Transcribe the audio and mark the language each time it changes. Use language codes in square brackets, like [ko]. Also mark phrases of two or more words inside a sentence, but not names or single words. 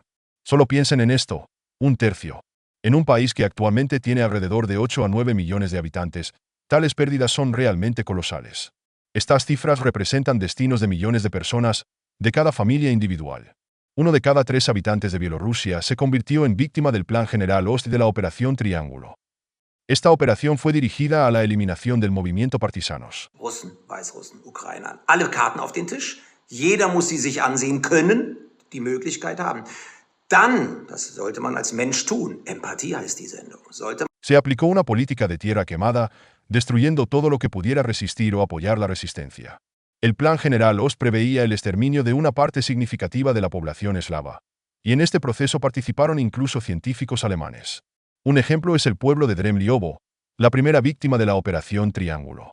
[es] Solo piensen en esto, un tercio. En un país que actualmente tiene alrededor de 8 a 9 millones de habitantes, tales pérdidas son realmente colosales. Estas cifras representan destinos de millones de personas, de cada familia individual. 1 de cada 3 habitantes de Bielorrusia se convirtió en víctima del Plan General Ost de la Operación Triángulo. Esta operación fue dirigida a la eliminación del movimiento partisanos. [de] Russen, Weißrussen, Ukrainer. Alle Karten auf den Tisch. Jeder muss sie sich ansehen können, die Möglichkeit haben. Dann, das sollte man als Mensch tun, Empathie heißt die Sendung, [es] Se aplicó una política de tierra quemada, destruyendo todo lo que pudiera resistir o apoyar la resistencia. El Plan General Ost preveía el exterminio de una parte significativa de la población eslava, y en este proceso participaron incluso científicos alemanes. Un ejemplo es el pueblo de Dremliovo, la primera víctima de la Operación Triángulo.